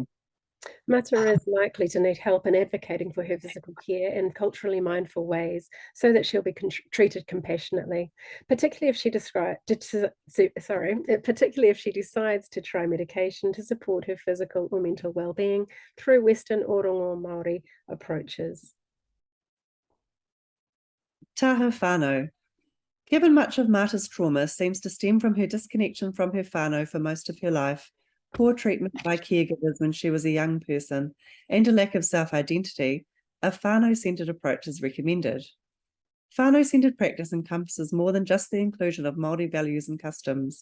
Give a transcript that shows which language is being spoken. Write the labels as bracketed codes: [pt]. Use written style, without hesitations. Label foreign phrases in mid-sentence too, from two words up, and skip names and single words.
[en] Mata is likely to need help in advocating for her physical care in culturally mindful ways so that she'll be treated compassionately, particularly if she decides to try medication to support her physical or mental well-being through Western Orongo Māori approaches. [mi] Taha whānau. [en] Given much of Mata's trauma seems to stem from her disconnection from her whānau for most of her life, poor treatment by caregivers when she was a young person, and a lack of self-identity, a whānau-centred approach is recommended. Whānau-centred practice encompasses more than just the inclusion of Māori values and customs.